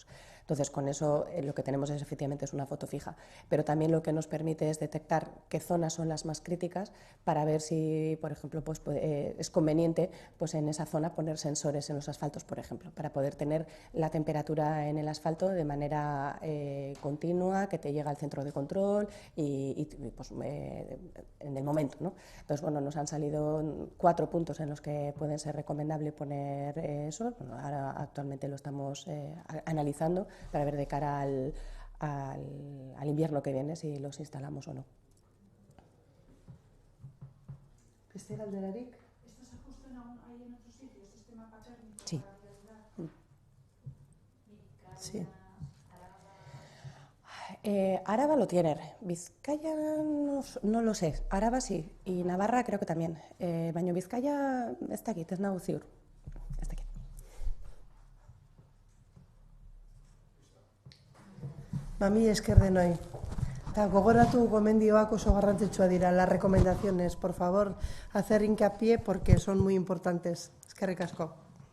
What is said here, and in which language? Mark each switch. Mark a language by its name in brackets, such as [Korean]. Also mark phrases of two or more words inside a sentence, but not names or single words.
[Spanish] Entonces, con eso lo que tenemos efectivamente es una foto fija, pero también lo que nos permite es detectar qué zonas son las más críticas para ver si, por ejemplo, es conveniente en esa zona poner sensores en los asfaltos, por ejemplo, para poder tener la temperatura en el asfalto de manera continua, que te llega al centro de control y en el momento, ¿no? Entonces, nos han salido 4 puntos en los que pueden ser recomendable poner eso. Ahora actualmente lo estamos analizando para ver de cara al invierno que viene si los instalamos o no. [Basque] Beste galderarik? [Spanish] ¿Esto se ajusta ahí en otros sitios, este mapa térmico? Sí. Sí. Araba lo tiene, Vizcaya no lo sé, Araba sí, y Navarra creo que también, [Basque] baina Vizcaya ez dakit, ez nago ziur. Ez dakit. Mami esker denoi. Gogoratu gomendioak oso garrantzitsua dira, [Spanish] las recomendaciones, por favor, hacer hincapié porque son muy importantes. [Basque] Eskerrik asko.